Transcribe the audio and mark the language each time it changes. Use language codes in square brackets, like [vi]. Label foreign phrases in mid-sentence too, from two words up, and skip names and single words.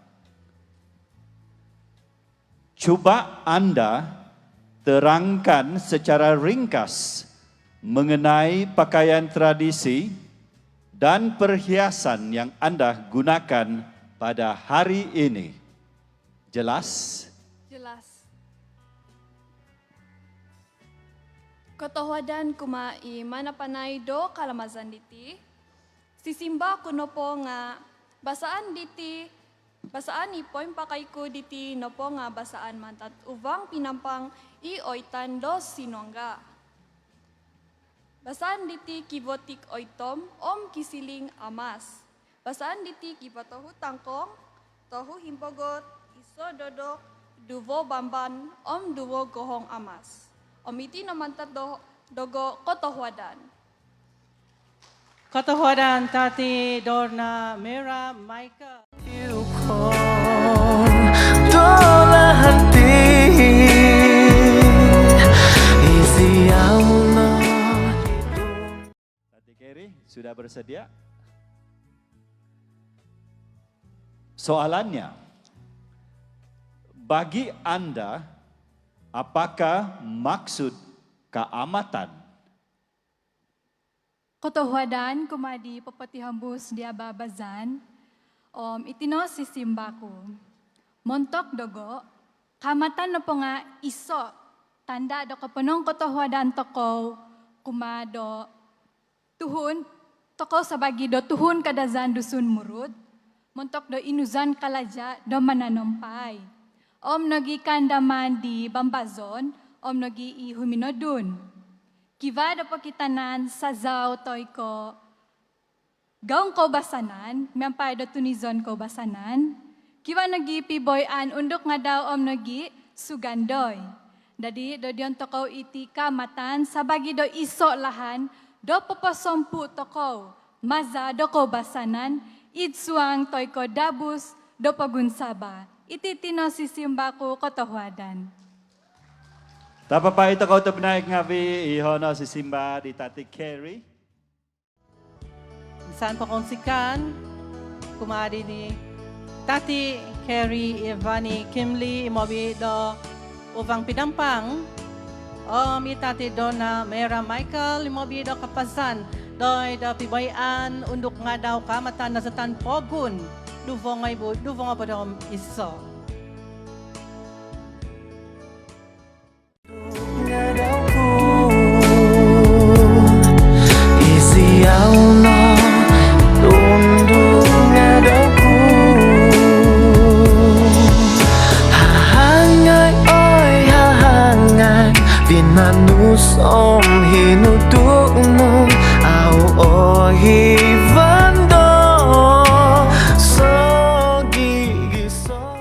[ms] Coba Anda terangkan secara ringkas mengenai pakaian tradisi dan perhiasan yang Anda gunakan pada hari ini. Jelas? Jelas. [dtp] Kotohwadan kumai manapanay do kalamazan diti. Sisimba kuno po nga basaan diti, basaan ipoy pakay ko diti no po nga basaan mantat uvang pinampang ioitan dos sinongga. Basaan diti kibotik oitom om kisiling amas. Basaan diti kibotohu tangkong, tohu himpogot, iso dodok, duvo bamban, om duvo gohong amas. Om iti no mantat dogo kotohwadan. Kotohwadan Tati Dorna Mera Maika. Dola hati isi Allah. [ms] Tati Keri sudah bersedia? Soalannya, bagi Anda, apakah maksud keamatan? [dtp] Kotohwadan kumadi papatihambus di ababazan, itino sisimbaku. Montok dogo, kamatan no po nga iso, tanda do kapanong kotohwadan toko, kumado, tuhun, toko sabagi do tuhun kadazan dusun murud, montok do inuzan kalaja do mananompay. Nogi kandaman di bambazon, nogi ihuminodun. Kiva da pakitanan sa zao toy ko gaong ko basanan, miyampay do tunizon ko basanan. Kiva nagi piboyan undok nga daw nagi sugandoy. Dadi do diyon tokaw iti kamatan sabagi do iso lahan do papasompu tokaw maza do ko basanan idsuang toy ko dabus dopagun Sabah. Ititino sisimbaku kotohuadan. Tapa pa ito kau naik ngavi ihono si Simba di Tati Carey. Saan pakongsikan, kumari ni Tati Carey Ivani Kimli imobi do uvang pidampang itati do na Mera Michael imobi do kapasan doy do pibayan undok nga daw kamatan na satan pogun duvong nga bodom iso. Ngadaku isiyaw no tunduk ngadaku hahangay oy hahangay vinanus om hinuduk no au ohi vando so gigi so.